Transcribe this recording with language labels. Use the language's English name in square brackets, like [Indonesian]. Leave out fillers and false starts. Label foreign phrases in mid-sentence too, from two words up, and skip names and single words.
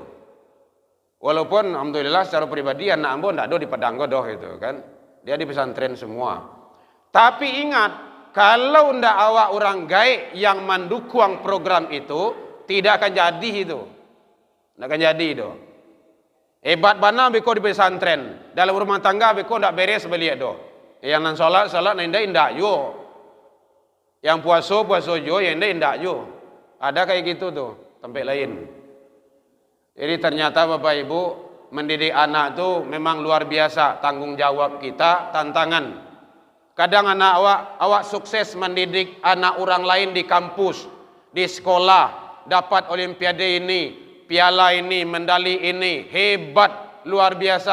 [Indonesian] Walaupun alhamdulillah secara pribadi anak ambo enggak ada di Padang Godoh itu kan. Dia di pesantren semua. Tapi ingat, kalau ndak awak orang gaib yang mendukung program itu, tidak akan jadi itu. Ndak akan jadi itu. [Minangkabau] Hebat bana beko di pesantren, dalam rumah tangga beko ndak beres beliak do. Yang nan salat nan indah yo. Yang puasa jo, yang indah yo. [Indonesian] Ada kayak gitu tuh, tempat lain. Jadi ternyata Bapak Ibu mendidik anak tuh memang luar biasa, tanggung jawab kita, tantangan. Kadang anak awak sukses mendidik anak orang lain di kampus, di sekolah, dapat olimpiade ini, piala ini, medali ini, hebat, luar biasa.